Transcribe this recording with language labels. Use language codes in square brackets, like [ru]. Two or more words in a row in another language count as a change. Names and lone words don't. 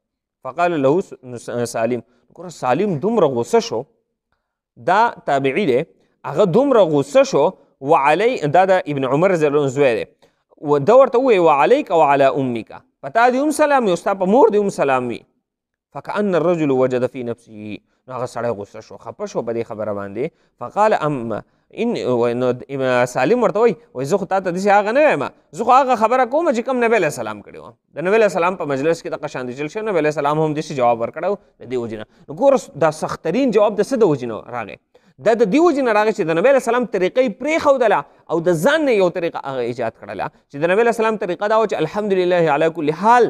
[ar] فقال له سالم، [ps] ګوره سالم دومره غصه شو، دا تابعي دی، هغه دومره غصه شو وعلی، دا د ابن عمر [ar] رضی الله عنه [ps] زوی دی، ده ورته وویې [ar] وعلیک وعلی امک، [ps] په تا دې هم سلام وي او ستا په مور دې هم سلام وي. [ar] فكأن الرجل وجد في نفسه، [ps] نو هغه سړی غصه شو، خپه شو په دې خبره باندې. [ar] فقال اما ان [ps] سالم ورته وایي زه خو تا ته داسې هغه نه وایم، زه خو هغه خبره کوم چې کوم [ar] نبی علیه السلام [ps] کړې وه. د [ar] نبی علیه السلام [ps] په مجلس کې دغه شان دي چل شوی، [ar] نبی علیه السلام [ps] هم داسې جواب ورکړی و د دې وجې نه. نو ګوره دا سختترین جواب د څه د وجې نه راغی؟ دا د دې وجې نه راغی چې د [ar] نبی علیه السلام [ps] طریقه یې پرېښودله او د ځان نه یو طریقه هغه ایجاد کړله چې د [ar] نبی علیه السلام [ps] طریقه دا وه چې [ar] الحمدلله علی کل حال.